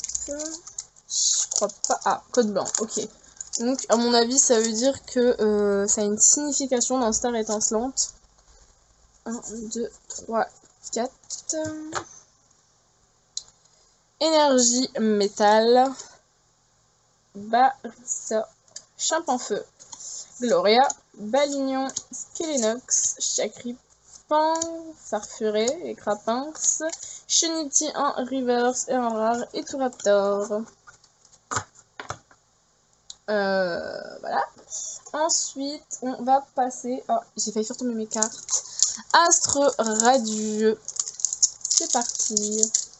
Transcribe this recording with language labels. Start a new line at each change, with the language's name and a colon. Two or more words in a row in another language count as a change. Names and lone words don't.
French: Je crois pas. Ah, code blanc, ok. Donc, à mon avis, ça veut dire que ça a une signification dans Star Étincelante. 1, 2, 3, 4. Énergie métal. Barissa. Champafeu. Gloria. Balignon. Skelenox. Chacripan. Farfuré. Et Crapinx. Chenity en reverse et en rare. Et Touraptor. Voilà. Ensuite, on va passer... Oh, j'ai failli faire tomber mes cartes. Astre radieux. C'est parti.